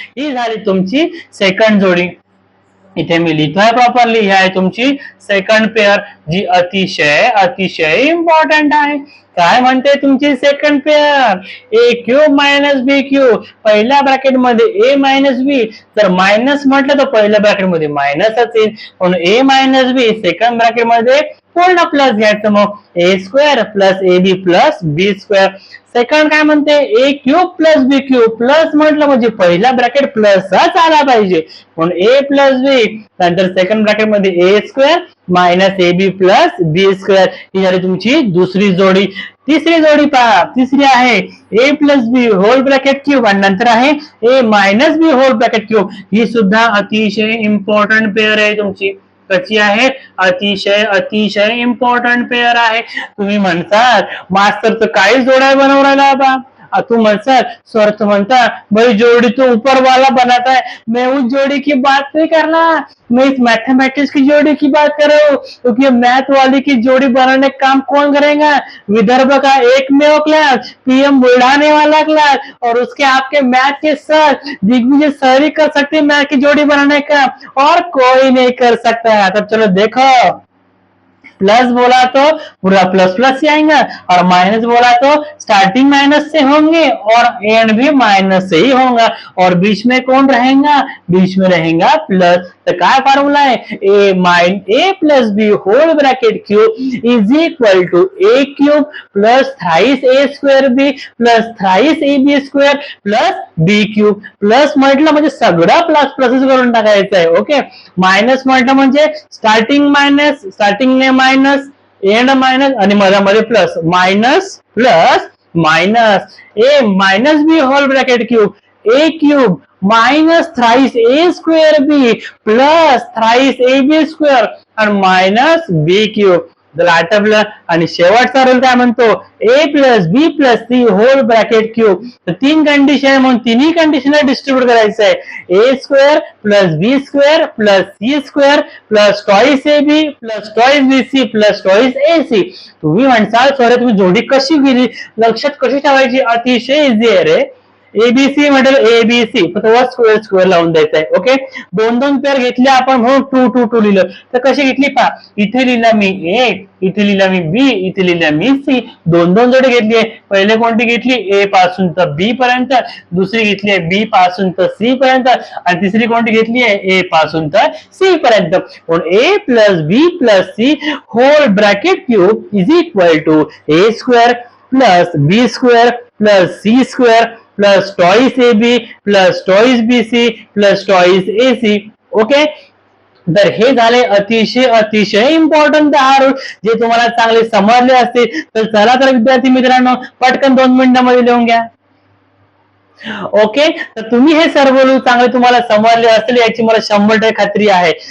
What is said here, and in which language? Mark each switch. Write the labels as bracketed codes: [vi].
[mr] ही झाली तुमची सेकंड जोडी. इथे मी लिहितोय प्रॉपरली, ही आहे तुमची सेकंड पेअर, जी अतिशय अतिशय इम्पॉर्टंट आहे. काय म्हणते तुमची सेकंड पेअर, ए क्यूब मायनस बी क्यूब. पहिल्या ब्रॅकेट मध्ये ए मायनस बी, जर मायनस म्हटलं तर पहिल्या ब्रॅकेट मध्ये मायनसच येईल, म्हणून ए मायनस बी. [en] Second bracket मध्ये पूर्ण plus घ्यायचं, मग A square plus A B plus B square. Second काय म्हणते, A cube plus B cube. [mr] प्लस म्हटलं म्हणजे पहिला ब्रॅकेट प्लसच आला पाहिजे, म्हणून ए प्लस बी. [en] नंतर second bracket मध्ये A square minus A B plus B square. [mr] ही झाली तुमची दुसरी जोडी. तिसरी जोडी पहा, तिसरी आहे ए प्लस बी होल ब्रॅकेट क्यूब आणि नंतर आहे ए मायनस बी होल ब्रॅकेट क्यूब. ही सुद्धा अतिशय इम्पॉर्टंट पेअर आहे तुमची. कशी आहे, अतिशय अतिशय इम्पॉर्टंट पेअर आहे. तुम्ही म्हणसाल मास्टरचं काही जोड्या बनवून राहिला बा. तू म्हणसाल सर तो म्हणता [hi] भाई जोड़ी तो ऊपर वाला बनाता है, मैं उस जोड़ी की बात नहीं कर रहा, मैं इस मैथमेटिक्स की जोड़ी की बात कर रहा हूँ. क्योंकि मैथ वाली की जोड़ी बनाने का काम कौन करेगा, विदर्भ का एकमेव क्लास, पीएम बुढ़ाने वाला क्लास, और उसके आपके मैथ के सर दिग्विजय सर ही कर सकते मैथ की जोड़ी बनाने का, और कोई नहीं कर सकता है. तो चलो देखो, प्लस बोला तो पूरा प्लस प्लस से आएगा, और माइनस बोला तो स्टार्टिंग माइनस से होंगे और एंड भी माइनस से ही होगा, और बीच में कौन रहेगा, बीच में रहेगा प्लस. तो क्या फार्मूला है, [en] A plus b whole bracket cube is equal to a cube plus thrice a square b plus thrice a b square plus b cube. [mr] Plus म्हटलं म्हणजे सगळं प्लस प्लसच करून टाकायचं आहे. ओके, मायनस म्हटलं म्हणजे starting minus, स्टार्टिंगने minus, end minus आणि मध्ये plus, minus plus minus. [en] A minus B whole bracket cube A cube minus thrice A square B plus thrice A B square आणि minus B cube. [mr] आटपलं. आणि शेवटचा rule काय म्हणतो, ए plus बी plus C hole bracket cube. तर तीन condition आहे म्हणून तिन्ही कंडिशनला डिस्ट्रीब्यूट करायचं आहे. [en] A square plus B square plus C square plus twice A B plus twice B C plus twice A C. [mr] तुम्ही म्हणसाल सर तुम्ही जोडी कशी गेली, लक्षात कशी ठेवायची, अतिशय इझी आहे रे. एबीसी म्हटलं एबीसी फक्त स्क्वेअर स्क्वेअर लावून द्यायचा आहे. ओके, दोन दोन पेअर घेतले आपण म्हणून टू टू टू लिहिलं. तर कशी घेतली पहा, इथे लिहिला मी ए, इथे लिहिला मी बी, इथे लिहिला मी सी. दोन दोन जोडी घेतली आहे. पहिले कोणती घेतली, ए पासून तर बी पर्यंत, दुसरी घेतली आहे बी पासून तर सी पर्यंत, आणि तिसरी कोणती घेतली आहे, ए पासून तर सी पर्यंत. [en] म्हणून A plus B plus C whole bracket cube is equal to A square plus B square plus C square plus twice A B plus twice B C plus twice A C. [mr] Okay, तर हे झाले अतिशय अतिशय important rule, जे तुम्हाला चांगले समजले असतील. तर चला तर विद्यार्थी मित्रांनो, पटकन 2 मिनिटांमध्ये लिहून घ्या. ओके, तर तुम्ही हे सर्व रूल चांगले तुम्हाला समजले असेल याची मला 100% खात्री आहे.